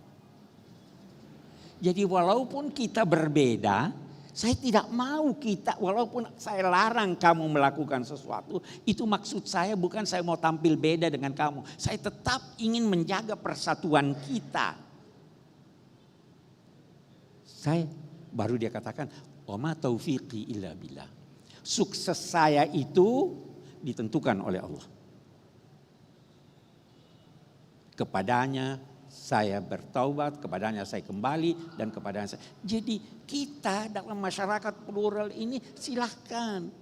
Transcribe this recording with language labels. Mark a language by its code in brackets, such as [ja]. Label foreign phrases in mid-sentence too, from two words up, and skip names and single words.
[id] Jadi walaupun kita berbeda, saya tidak mau walaupun saya larang kamu melakukan sesuatu, itu maksud saya bukan saya mau tampil beda dengan kamu. Saya tetap ingin menjaga persatuan kita. Baru dia katakan, [ar] وما توفيقي إلا بالله. [id] Sukses saya itu ditentukan oleh Allah. Kepadanya saya bertaubat, kepadanya saya kembali, dan kepadanya saya. Jadi kita dalam masyarakat plural ini silahkan.